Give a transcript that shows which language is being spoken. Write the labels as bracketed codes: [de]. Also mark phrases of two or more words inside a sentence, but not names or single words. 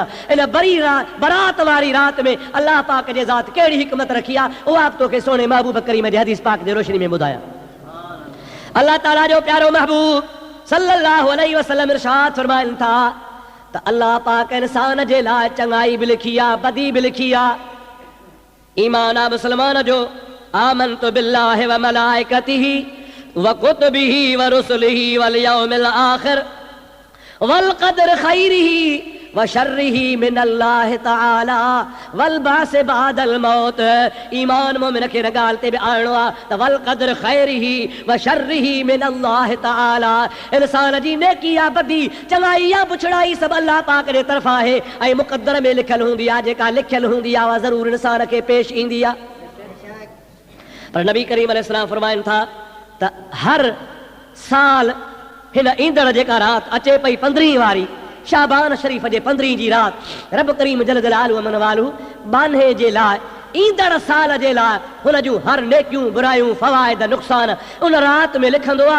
[sd] इन बरी बरात वारी राति में अल्लाह पाक जे ज़ात कहिड़ी हिकमत रखी आहे, उहा बि तोखे सोने महबूब करीम जे हदीस पाक जे रोशनी में ॿुधायां। अल्लाह ताला जो प्यारो महबूब [ar] صلى الله عليه وسلم [sd] इरशाद फरमाइनि था त अल्लाह पाक इंसान जे लाइ चङाई बि लिखी आहे, बदी बि लिखी आहे। ईमान आहे मुस्लमान जो, [ar] آمنت بالله وملائكته وكتبه ورسله واليوم الآخر والقدر خيره وشره من الله تعالى والبعث بعد الموت. [sd] ईमान मोमिन खे न ॻाल्हि ते बि आणणो आहे त [ar] والقدر خيره وشره من الله تعالى. [sd] इंसान जी नेकी या बदी, चङाई या बुछड़ाई सभु अल्लाह पाक जे तरफ़ां आहे, ऐं मुक़द्दर में लिखियल हूंदी आहे। जेका लिखियल हूंदी आहे उहा ज़रूर इंसान खे पेश ईंदी आहे। पर नबी करीम अलैहिस्सलाम फरमाइनि था त हर साल हिन ईंदड़ जेका राति अचे पई 15 वारी शाबान शरीफ़ जे 15 जी राति, रब करीम [ar] جل جلاله عم نواله [sd] बान्हे जे लाइ, ईंदड़ साल जे लाइ हुन जूं हर नेकियूं बुरायूं फ़वाइद नुक़सान उन राति में लिखंदो आहे।